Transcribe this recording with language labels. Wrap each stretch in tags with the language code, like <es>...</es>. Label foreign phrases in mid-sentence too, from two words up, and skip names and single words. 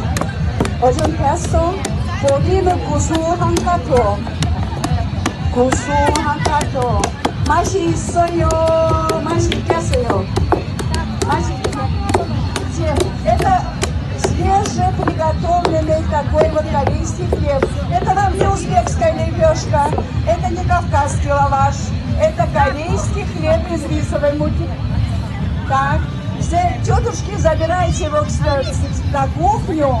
<ko>어전 됐어? 고기는 구수한 카토. 구수한 카토. 맛이 있어요. 맛있겠어요. 맛있겠어요.</ko> <ru>Это свежеприготовленный такой вот корейский хлеб. Это вам не узбекская лепешка, это не кавказский лаваш, это корейский хлеб из рисовой муки. Так, все тетушки, забирайте его на кухню.</ru>